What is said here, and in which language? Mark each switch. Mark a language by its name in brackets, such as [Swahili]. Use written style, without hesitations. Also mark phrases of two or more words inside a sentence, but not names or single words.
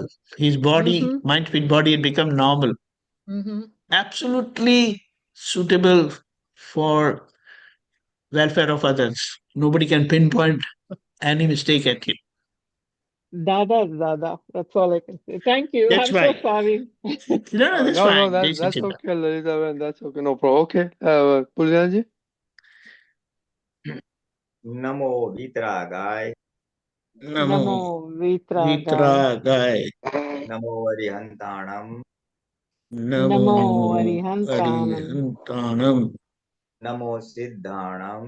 [English] His body, mind, fit body had become normal. Absolutely suitable for welfare of others. Nobody can pinpoint any mistake at him. Dada. That's all I can say. Thank you. That's I'm right. so sorry. That's No, fine. that's okay, Lalita, that's okay, no problem. Okay, Pulinanandji. [Prakrit languages] Namo Vitragay. Namo Vitragay. Vitragay. Namo Arihantanam. Namo Arihantanam. Namo Siddhanam.